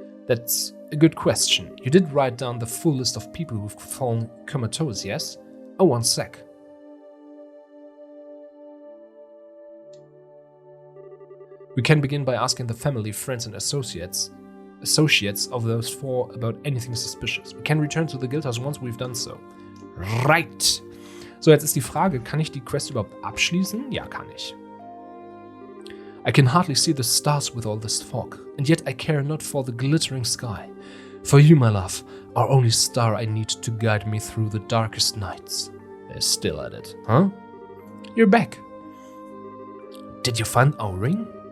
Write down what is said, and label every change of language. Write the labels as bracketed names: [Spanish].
[English] That's a good question. You did write down the full list of people who've fallen comatose, yes? Oh, one sec. We can begin by asking the family, friends and associates of those four about anything suspicious. We can return to the guildhouse once we've done so. Right. [German] So, jetzt ist die Frage, kann ich die Quest überhaupt abschließen? Ja, kann ich. [English] I can hardly see the stars with all this fog, and yet I care not for the glittering sky. For you, my love, are only star I need to guide me through the darkest nights. They're still at it, huh? You're back. Did you find our ring?